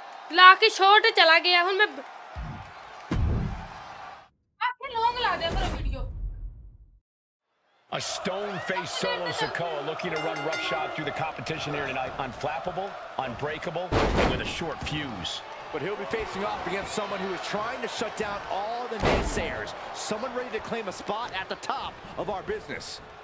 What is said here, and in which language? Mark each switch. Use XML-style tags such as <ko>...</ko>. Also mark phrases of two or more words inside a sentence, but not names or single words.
<en>लाके शॉर्ट चला गया हुन मैं आखे लॉन्ग ला दे करो वीडियो A stone-faced Solo Sikoa looking to run roughshod through the competition here tonight. Unflappable, unbreakable, and with a short fuse. But he'll be facing off against someone who is trying to shut down all the naysayers. Someone ready to claim a spot at the top of our business.</en>